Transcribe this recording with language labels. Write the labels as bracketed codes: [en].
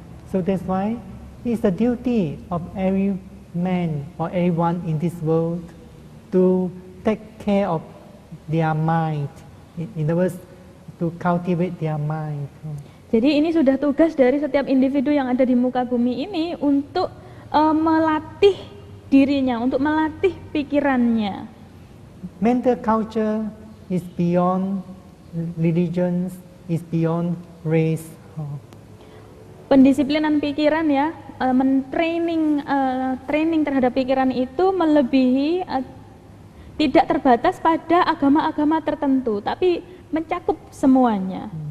[en] So that's why it's the duty of every man or everyone in this world to take care of their mind. In other words, to cultivate their mind. [id] Jadi ini sudah tugas dari setiap individu yang ada di muka bumi ini untuk melatih dirinya, untuk melatih pikirannya. [en] Mental culture is beyond religions, is beyond race. [id] Pendisiplinan pikiran ya, training terhadap pikiran itu melebihi, tidak terbatas pada agama-agama tertentu, tapi mencakup semuanya.